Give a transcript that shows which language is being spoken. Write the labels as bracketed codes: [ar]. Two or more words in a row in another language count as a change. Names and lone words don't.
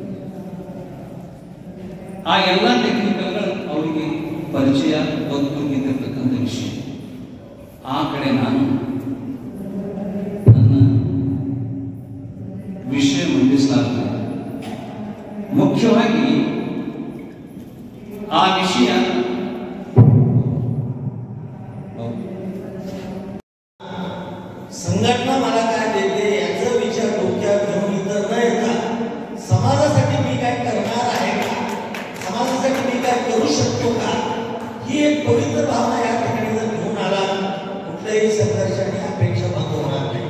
[kn] ಆ ಎಲ್ಲ ಟೆಕ್ನಿಕಲ್ಗಳ ಪರಿಚಯ ಬದುಕಿರ್ತಕ್ಕಂಥ ವಿಷಯ. ಆ ಕಡೆ ನಾನು ನನ್ನ ವಿಷಯ ಮಂಡಿಸಲಾಗ್ತದೆ. ಮುಖ್ಯವಾಗಿ ಆ विषय [mr] संघटना मला काय देते याचा विचार डोक्यात घेऊन इतर न येता समाजासाठी मी काय करणार आहे का, समाजासाठी मी काय करू शकतो का, ही एक पवित्र भावना या ठिकाणी जर घेऊन आला कुठल्याही संघर्षाने अपेक्षा बंद होणार नाही.